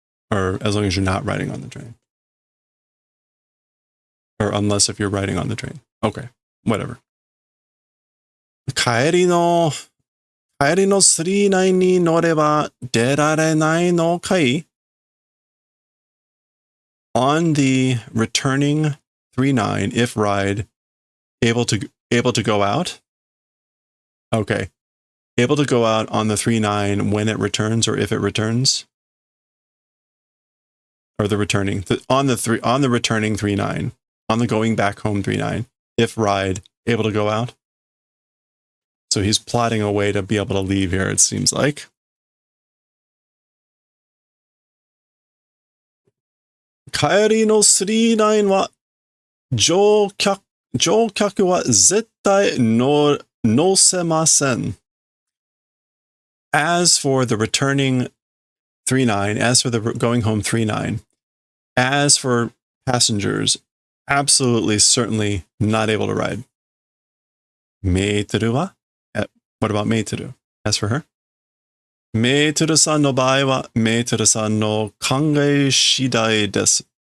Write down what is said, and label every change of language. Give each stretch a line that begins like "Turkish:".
English: Or as long as you're not riding on the train. Or unless if you're riding on the train. Okay, whatever. Kaeri no
Japanese: 帰りの39に乗れば出られないのかい?
English: On the returning 39, if ride, able to go out? Okay. Able to go out on the 39 when it returns or if it returns? Or the returning on the returning 39, on the going back home 39, if ride, able to go out? So he's plotting a way to be able to leave here, it seems like.
Japanese: 帰りの39は乗客は絶対乗せません.
English: As for the returning 39, as for the going home 39, as for passengers, absolutely, certainly not able to ride.
Japanese: メートルは?
English: What about メートル? As for her?
Japanese: メートルさんの場合は、メートルさんの考え次第です.